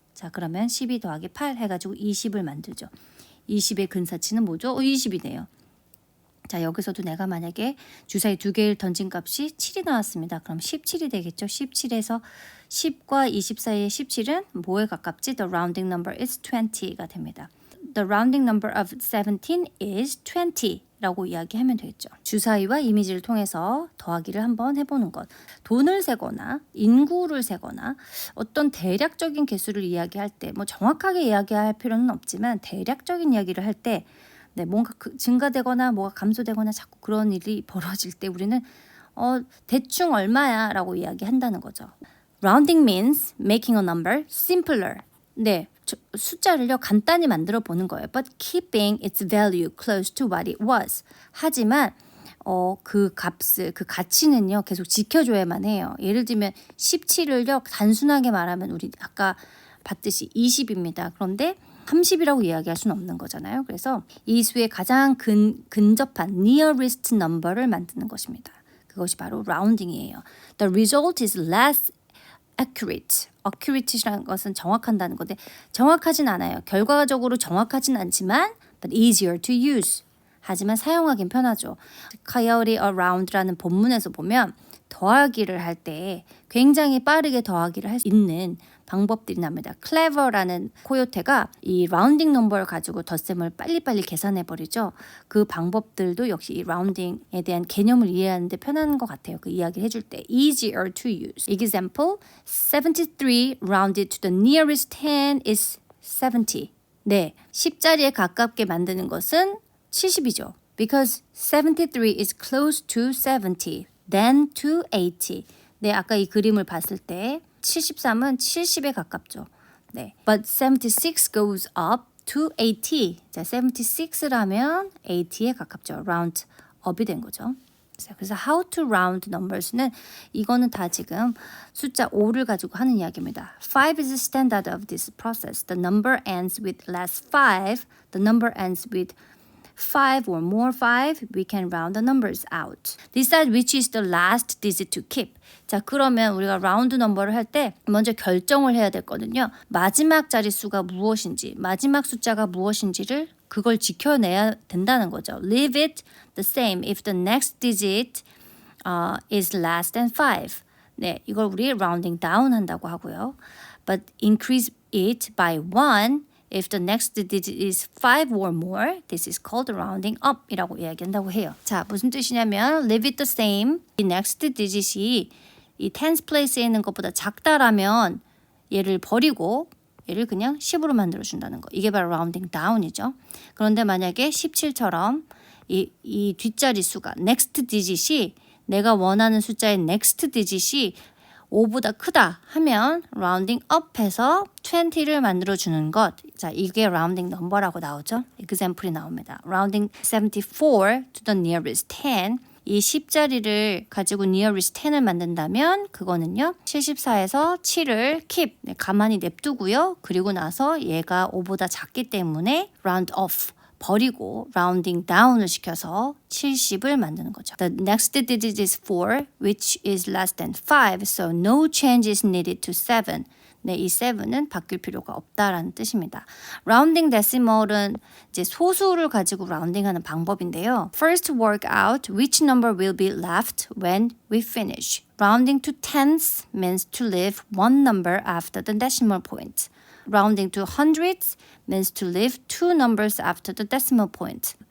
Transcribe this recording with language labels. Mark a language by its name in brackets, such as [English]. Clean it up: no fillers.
[Korean] 자, 그러면 12 더하기 8 해가지고 20을 만들죠. 20의 근사치는 뭐죠? 20이네요. 자, 여기서도 내가 만약에 주사위 2개를 던진 값이 7이 나왔습니다. 그럼 17이 되겠죠. 17에서 10과 20 사이의 17은 뭐에 가깝지? [English] The rounding number is 20 [Korean] 가 됩니다. [English] The rounding number of 17 is 20. [Korean] 라고 이야기하면 되겠죠. 주사위와 이미지를 통해서 더하기를 한번 해보는 것. 돈을 세거나 인구를 세거나 어떤 대략적인 개수를 이야기할 때 뭐 정확하게 이야기할 필요는 없지만 대략적인 이야기를 할 때 네, 뭔가 증가되거나 뭐가 감소되거나 자꾸 그런 일이 벌어질 때 우리는 대충 얼마야 라고 이야기한다는 거죠. [English] Rounding means making a number simpler. [Korean] 네, 숫자를요 간단히 만들어 보는 거예요. [English] But keeping its value close to what it was. [Korean] 하지만 그 값을 그 가치는요 계속 지켜줘야만 해요. 예를 들면 17을요 단순하게 말하면 우리 아까 봤듯이 20입니다. 그런데 30이라고 이야기할 수는 없는 거잖아요. 그래서 이 수의 가장 근접한 nearest number를 만드는 것입니다. 그것이 바로 rounding이에요. [English] The result is less accurate. [Korean] accurate이라는 것은 정확한다는 건데 정확하진 않아요. 결과적으로 정확하진 않지만 [English] but easier to use. [Korean] 하지만 사용하긴 편하죠. Coyote around라는 본문에서 보면 더하기를 할 때 굉장히 빠르게 더하기를 할 수 있는 방법들이 납니다. clever라는 코요테가 이 라운딩 넘버를 가지고 덧셈을 빨리빨리 계산해 버리죠. 그 방법들도 역시 이 라운딩에 대한 개념을 이해하는데 편한 것 같아요. 그 이야기를 해줄 때 [English] easier to use. Example, 73 rounded to the nearest 10 is 70. [Korean] 네, 10자리에 가깝게 만드는 것은 70이죠. [English] Because 73 is close to 70, then to 80. [Korean] 네, 아까 이 그림을 봤을 때 73은 70에 가깝죠. 네. [English] But 76 goes up to 80. [Korean] 자, 76라면 80에 가깝죠. round up이 된 거죠. 그래서 [English] how to round numbers [Korean] 는 이거는 다 지금 숫자 5를 가지고 하는 이야기입니다. [English] 5 is the standard of this process. The number ends with less 5. The number ends with 5 or more 5, we can round the numbers out. Decide which is the last digit to keep. [Korean] 자, 그러면 우리가 라운드 넘버를 할 때 먼저 결정을 해야 되거든요. 마지막 자릿수가 무엇인지, 마지막 숫자가 무엇인지를 그걸 지켜내야 된다는 거죠. [English] Leave it the same if the next digit is less than 5. [Korean] 네, 이걸 우리 rounding down 한다고 하고요. [English] But increase it by 1 if the next digit is 5 or more, this is called rounding up [Korean] 이라고 이야기한다고 해요. 자, 무슨 뜻이냐면 leave it the same. 이 next digit이 이 tens place에 있는 것보다 작다라면 얘를 버리고 얘를 그냥 10으로 만들어준다는 거. 이게 바로 rounding down이죠. 그런데 만약에 17처럼 이 뒷자리 수가 next digit이 내가 원하는 숫자의 next digit이 5보다 크다 하면 rounding up해서 20를 만들어주는 것. 자, 이게 rounding number라고 나오죠. example이 나옵니다. [English] rounding 74 to the nearest 10. [Korean] 이 10자리를 가지고 nearest 10을 만든다면 그거는요. 74에서 7을 keep, 가만히 냅두고요. 그리고 나서 얘가 5보다 작기 때문에 round off. 버리고 rounding down을 시켜서 70을 만드는 거죠. [English] The next digit is 4, which is less than 5, so no change is needed to 7. [Korean] 네, 이 7은 바뀔 필요가 없다라는 뜻입니다. Rounding decimal은 이제 소수를 가지고 라운딩하는 방법인데요. [English] First work out which number will be left when we finish. Rounding to tenths means to leave one number after the decimal point. Rounding to hundredths means to leave two numbers after the decimal point.